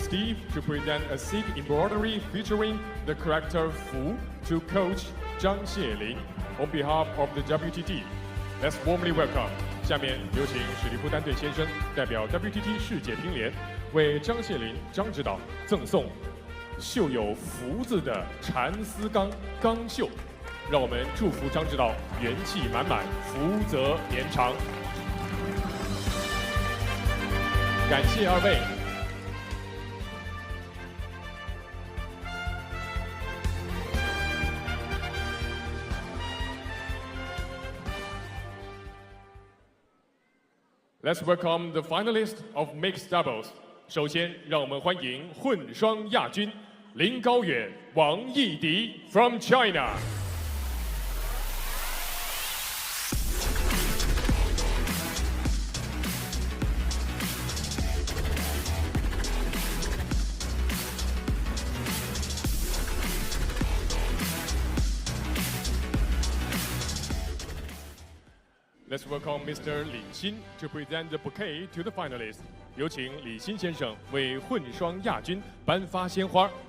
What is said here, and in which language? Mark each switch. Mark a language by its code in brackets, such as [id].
[en] Steve to present a silk embroidery featuring the character Fu to coach Zhang Xielin on behalf of the WTT. Let's warmly welcome. [zh] 下面有请史蒂夫·丹顿先生代表 WTT 世界乒联为张谢林张指导赠送绣有福字的蚕丝钢钢绣。让我们祝福张指导元气满满，福泽绵长。感谢二位。 [en] Let's welcome the finalists of mixed doubles. [zh] 首先，让我们欢迎混双亚军林高远、王艺迪 [en] from China。 Let's welcome Mr. 李欣 to present the bouquet to the finalists. [zh] 有请李欣先生为混双亚军颁发鲜花。